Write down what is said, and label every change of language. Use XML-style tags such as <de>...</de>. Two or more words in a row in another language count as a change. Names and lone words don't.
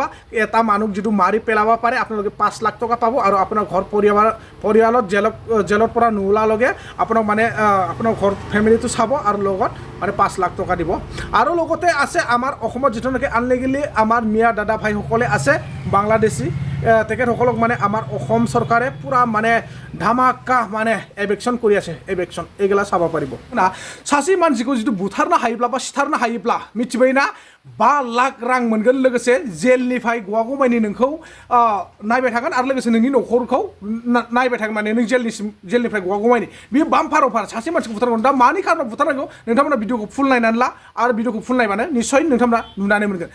<as>এটা মানুহ যিটো মাৰি পেলাব পাৰে আপোনালোকে 5 লাখ টকা পাব আৰু আপোনাৰ ঘৰ পৰিয়ালত জেলৰ পৰা নোলালগে আপোনাক মানে আপোনাৰ ঘৰ ফেমিলিটো চাব আৰু লগত মানে 5 লাখ টকা দিব। আৰু লগতে আছে আমাৰ অসমত যিটো আনলিগেলি আমাৰ মিয়া দাদা ভাইসকলে আছে বাংলাদেশী তেখেতসকলক মানে আমাৰ অসম চৰকাৰে পুৰা মানে ধামাকা মানে এভেকশ্যন কৰি আছে। এভেকশ্যন এইগিলা চাব পাৰিব না।</as> <brx>सासे मानसिखौ जितु बुथारनो हायोब्ला बा सिथारनो हायोब्ला मिथिबायना 5 लाख रां मोनगोन लोगोसे जेलनिफ्राय गवागौमानि नोंखौ नायबाय थागोन आरो लोगोसे नोंनि न'खरखौ नायबाय थागोन माने नों जेलनिफ्राय गवागौमानि।</brx> <en>बेयो bumper offer.</en> <brx>सासे मानसिखौ बुथारनांगौ। दा मानि खारनाव बुथारनांगौ नोंथांमोना भिडिअखौ फुल नायनानै ला आरो भिडिअखौ फुल नायबानो निश्चय नोंथांमोना नुनानै मोनगोन।</brx>